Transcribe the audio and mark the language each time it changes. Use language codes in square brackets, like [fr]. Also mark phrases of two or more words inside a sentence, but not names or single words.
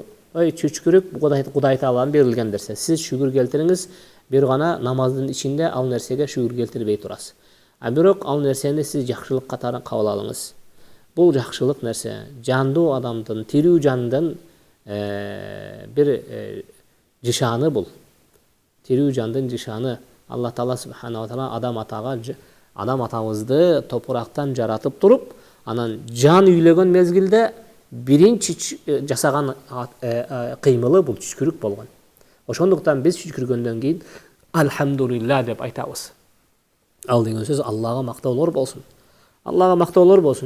[ky] Ой, чүчкүрүк Кудай Тааланын берилген нерсе. Сиз шүгүр келтириңиз, бир гана намаздын ичинде ал нерсеге шүгүр келтирбей турасыз. Бирок ал нерсени сиз жакшылык катары кабыл алыңыз. Бул жакшылык нерсе, жандуу адамдын, тирүү жандын бир жишаны бул. Тирүү жандын жишаны. Алла Таала [ar] سبحانه وتعالى [ky] адам атабызды топурактан жаратып туруп, анан жан үйлөгөн мезгилде биринчи жасаган кыймылы бул чүчкүрүк болгон. Ошондуктан биз чүчкүргөндөн кийин альхамдулилла деп айтабыз. Ал деген сөз Аллага мактоолор болсун. Аллага мактоолор болсун.